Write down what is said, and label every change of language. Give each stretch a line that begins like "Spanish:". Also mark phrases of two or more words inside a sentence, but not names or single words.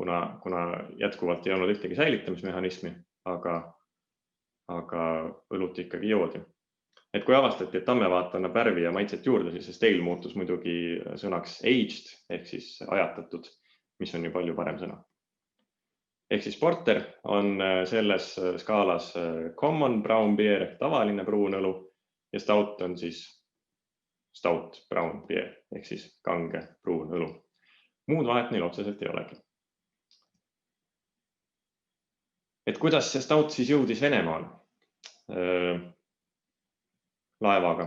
Estonian: kuna jätkuvalt ei olnud ühtegi säilitamismehhanismi, aga õlut ikkagi joodi. Et kui avastati, et tammevaat annab värvi ja maitset juurde, siis see stale muutus muidugi sõnaks aged ehk siis ajatatud, mis on ju palju parem sõna. Ehk siis porter on selles skaalas
English: common brown beer
Estonian: ehk tavaline pruun õlu ja stout on siis
English: stout brown beer
Estonian: ehk siis kange pruun õlu. Muud vahet neil otseselt ei olegi. Et kuidas see stout siis jõudis Venemaale laevaga?